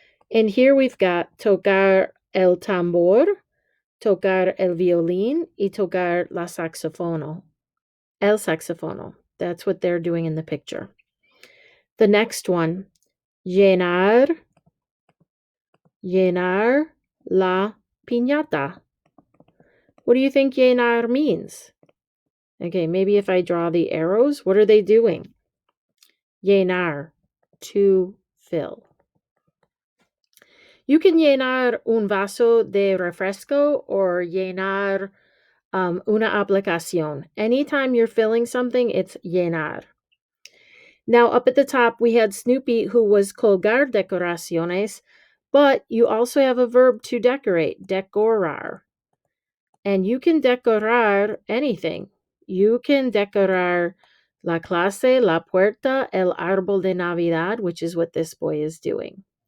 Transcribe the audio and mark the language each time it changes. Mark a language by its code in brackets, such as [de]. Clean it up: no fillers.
[en] And here we've got [es] tocar el tambor, tocar el violín, y tocar la saxofono. El saxofono. [en] That's what they're doing in the picture. The next one, [es] llenar, llenar la piñata. [en] What do you think llenar means? Okay, maybe if I draw the arrows, what are they doing? Llenar, to fill. You can [es] llenar un vaso de refresco [en] or [es] llenar una aplicación. [en] Anytime you're filling something, it's llenar. Now, up at the top, we had Snoopy, who was [es] colgar decoraciones, [en] but you also have a verb to decorate, decorar. And you can decorar anything. You can [es] decorar la clase, la puerta, el árbol de Navidad, [en] which is what this boy is doing.